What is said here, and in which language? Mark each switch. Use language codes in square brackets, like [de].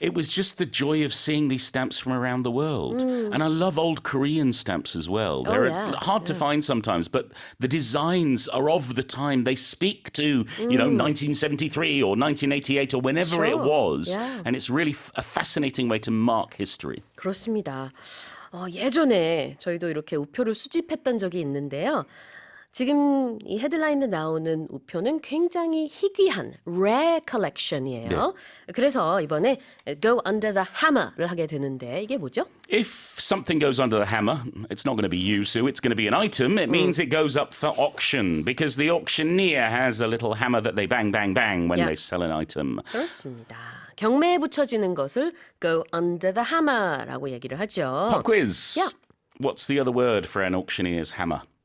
[en] it was just the joy of seeing these stamps from around the world. And I love old Korean stamps as well. They're yeah. hard to find sometimes, but the designs are of the time. They speak to 1973 or 1988 or whenever it Sure. was, Yeah. and it's really a fascinating way to mark history. [ko] 그렇습니다. 예전에 저희도 이렇게 우표를 수집했던 적이 있는데요. 지금 이 헤드라인에 나오는 우표는 굉장히 희귀한 [en] rare collection [ko] 이에요. 그래서 이번에 [en] go under the hammer [ko] 를 하게 되는데 이게 뭐죠? [en] If something goes under the hammer, it's not going to be you, Sue. It's going to be an item. It means it goes up for auction because the auctioneer has a little hammer that they bang, bang, bang when Yeah. they sell an item. [ko] 그렇습니다. 경매에 붙여지는 것을 [en] go under the hammer [ko] 라고 얘기를 하죠. [en] Pop quiz. Yeah. What's the other word for an auctioneer's hammer?